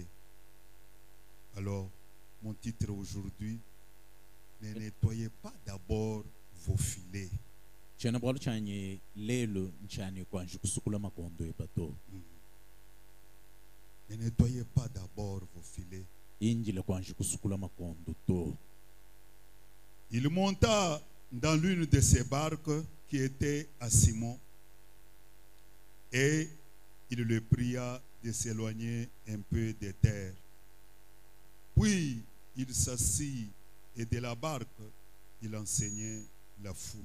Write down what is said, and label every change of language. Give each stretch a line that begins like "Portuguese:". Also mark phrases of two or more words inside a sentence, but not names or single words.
French: Alors, mon titre aujourd'hui, ne nettoyez pas d'abord vos filets.
Luba-Katanga: Chena bwalu chanye lelo nchani kwanju kusukula makondo epato.
French: Ne nettoyez pas d'abord vos filets.
Luba-Katanga: injile kwanje kusukula makondo to.
French: Il monta dans l'une de ces barques qui était à Simon et il le pria de s'éloigner un peu des terres. Puis il s'assit et de la barque, il enseignait la foule.